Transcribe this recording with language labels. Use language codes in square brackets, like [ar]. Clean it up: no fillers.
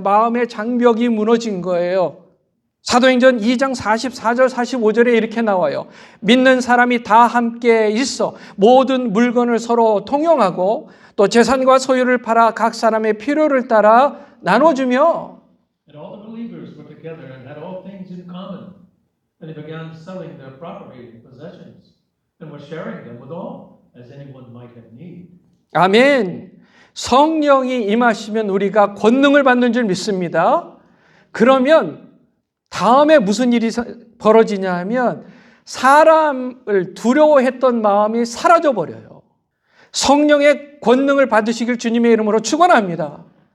[ko] 마음의 장벽이 무너진 거예요. 사도행전 2장 44절 45절에 이렇게 나와요. 믿는 사람이 다 함께 있어 모든 물건을 서로 통용하고 또 재산과 소유를 팔아 각 사람의 필요를 따라 나눠주며, [en] And all the believers were together and had all things in common. And they began selling their property and possessions and were sharing them with all, as anyone might have need. [ko] 아멘. 성령이 임하시면 우리가 권능을 받는 줄 믿습니다. 그러면 다음에 무슨 일이 벌어지냐 하면 사람을 두려워했던 마음이 사라져 버려요. 성령의 권능을 받으시길 주님의 이름으로 축원합니다.